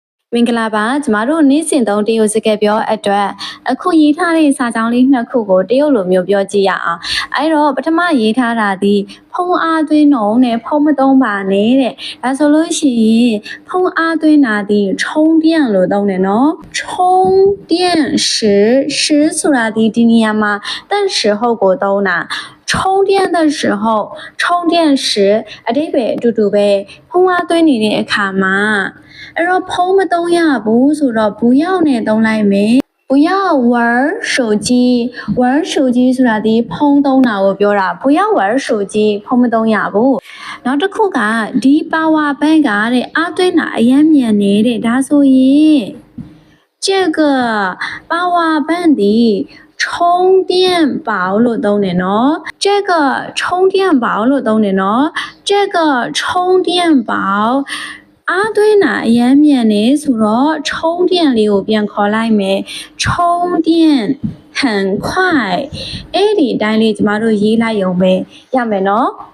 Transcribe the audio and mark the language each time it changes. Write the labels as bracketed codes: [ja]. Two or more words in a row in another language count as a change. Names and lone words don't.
[my] မင်္ဂလာပါကျမတို့နေ့စဉ်သုံးတရုတ်စကားပြောအတွက်အခုရေးထားတဲ့စာကြောင်းလေးနှစ်ခုကိုတရုတ်လိုမျိုးပြောကြည့်ရအောင်အဲ့တော့ပထမရေးထားတာဒီဖုံးအားသွင်းနှုန်းနဲ့ဖုံးမသုံးပါနဲ့တဲ့ဒါဆို လို့ရှိရင်ဖုံးအားသွင်းတာဒီ充电လို့သုံးတယ်နော် [zh] 充电时 [my] ဆိုတာဒီနေရာမှာတန်时候ကိုသုံးတာ [zh] 充电的时候充电时 [my] အတိပ္ပ ယ်အတူတူပဲဖုံးအားသွင်းနေတဲ့အခါမှာအဲ့တော့ဖုံးမသုံးရဘူးဆိုတော့不要နဲ့သုံးလိုက်မယ် [zh] 不要玩手机玩手机 [my] ဆိုတာဒီဖုံးသုံးတာကိုပြောတာ [zh] 不要玩手机 [my] ဖုံးမသုံးရဘူးနောက်တစ် ခုကဒီ [en] power bank [my] ကတဲ့အားသွင်းတာအရင်မြန်နေတဲ့ဒါဆိုရင်这个 [en] power bank [my] ဒီ充电宝လို့သုံးတယ်နော် [zh] 这个充电宝 [my] လို့သုံးတယ်နော် [zh] 这个充电宝 [my] အားသွင်းတာအရင်မြန်နေဆိုတော့充电လေးကိုပြန်ခေါ်လိုက်မယ် [zh] 充电很快 [my] အဲ့ဒီအတိုင်းလေးကျမတို့ရေးလိုက်ရုံပဲရမယ်နော်